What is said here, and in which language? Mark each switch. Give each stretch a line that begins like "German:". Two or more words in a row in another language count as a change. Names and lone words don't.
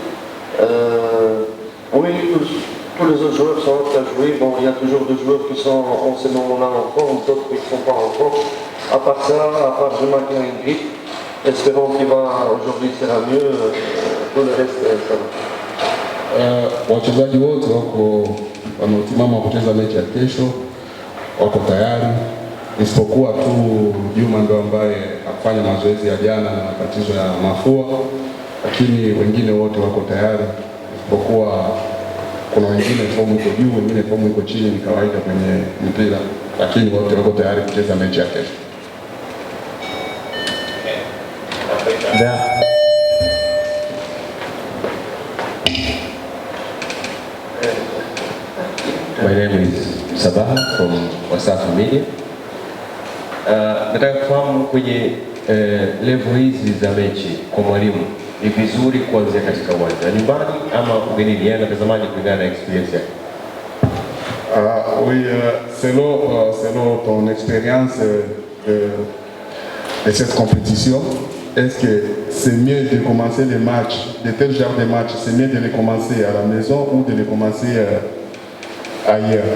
French: Oui, tous les autres joueurs sont aptes à jouer. Bon, il y a toujours des joueurs qui sont en ce moment-là en forme, d'autres qui ne sont pas en forme. À part ça, à part Joma qui a une grippe, espérons qu'il va aujourd'hui sera mieux. Tout le reste, ça va.
Swahili: Wachezaji wote wako wanaotimama kucheza mechi ya kesho, wako tayari, isipokuwa tu Juma ndo ambaye afanya mazoezi ya jana na matatizo ya mafua, lakini wengine wote wako tayari, isipokuwa kuna wengine fomu iko juu, wengine fomu iko chini, ni kawaida kwenye mpira, lakini wote wako tayari kucheza mechi ya kesho.
English: My name is Sabah from Wasafi Media.
Swahili: Nataka kufahamu kwenye level hizi za mechi kwa mwalimu, ni vizuri kuanzia katika uwanja nyumbani ama ugenini, yana mtazamaji kulingana na experience yake?
French: Oui, selon ton expérience de cette compétition, est-ce que c'est mieux de commencer les matchs, de tel genre de matchs, c'est mieux de les commencer à la maison ou de les commencer ailleurs?